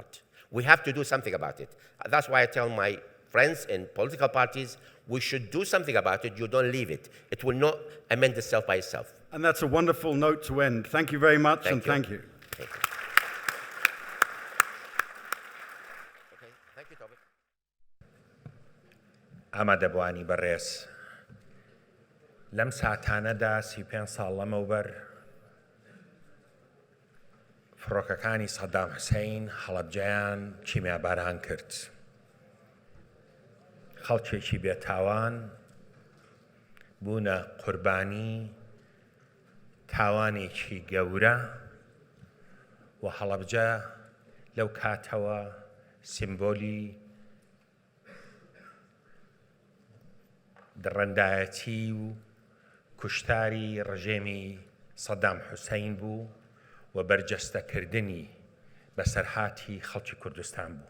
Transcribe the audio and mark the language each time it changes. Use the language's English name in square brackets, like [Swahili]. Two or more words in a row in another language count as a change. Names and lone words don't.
[English] We have to do something about it. That's why I tell my friends in political parties, we should do something about it. You don't leave it. It will not amend itself by itself. And that's a wonderful note to end. Thank you very much, and thank you. Thank you. Okay, thank you, Toby. [Central Kurdish] ئامادەبوانی بەڕێز لەم ساتانەدا 35 ساڵ لەمەوبەر فڕۆکەکانی سەدام حوسەین هەڵەبجەیان کیمیاباران کرد. خەڵکێکی بێتاوان بوونە قوربانی تاوانێکی گەورە و هەڵەبجە لەو کاتەوە سیمبۆلی دڕەندایەتی و کوشتاری ڕژێمی سەدام حوسەین بوو و بەرجەستەکردنی بەسەرهاتی خەڵکی کوردستان بوو.